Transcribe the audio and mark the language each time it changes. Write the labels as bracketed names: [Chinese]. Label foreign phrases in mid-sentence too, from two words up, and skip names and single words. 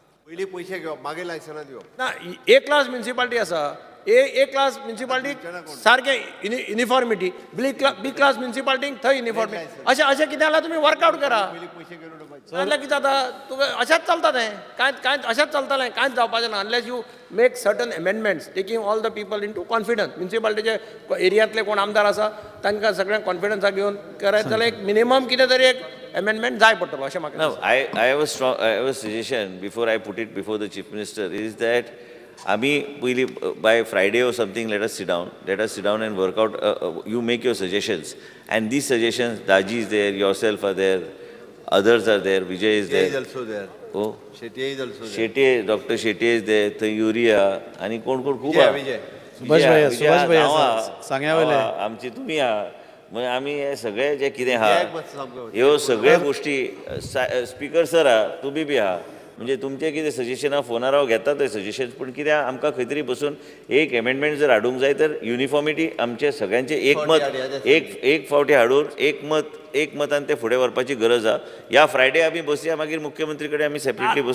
[Konkani] पयलीं पयशे घेवप मागीर लायसनां दिवप. ना [English] A class municipality [Konkani] आसा [English] A class municipality [Konkani] सारके युनिफॉर्मिटी [English] B class municipalitik [Konkani] थंय युनिफॉर्मिटी अशें अशें कितें जाल्यार तुमी वर्कआउट करा नाजाल्यार कितें जाता तुवें अशेंच चलता तें कांय अशेंच चलतलें कांयच जावपाचें ना [English] unless you make certain amendments taking all the people in to confidence [Konkani] म्युन्सिपालिटीचे एरियांतले कोण आमदार आसा तांकां सगळ्यांक कॉन्फिडन्साक घेवन करायत जाल्यार एक मिनिमम कितें तरी एक amendment जाय पडटलो अशें म्हाका [English] No, I have a suggestion before I put it before the Chief Minister is that by Friday or something, let us sit down and work out, you make your suggestions. And these suggestions, Daji is there, yourself are there, others are there, Vijay is there. is also there. Oh, Shetty is also there. Shetty, Dr. Shetty is there, Yuria, [Marathi] आणि कोण खूप Vijay. [Konkani] सुभाष भैया सांग्यावयले आमची तुम्ही मग आम्ही हे सगळे जे कितें आहा ह्यो सगळ्या गोष्टी स्पीकर सर आहा तुम्ही बी आहा म्हणजे तुमचे कितें सजेशन आहा फोनार हांव घेता ते सजेशन पूण कित्याक आमकां खंय तरी बसून एक एमेंडमेंट जर हाडूंक जाय तर युनिफॉर्मिटी आमचे सगळ्यांचे एक फावटी हाडून एक मतान ते फुडें व्हरपाची गरज आहा ह्या फ्रायडे आमी बसया मागीर मुख्यमंत्री कडेन आमी सेपरेटली बसून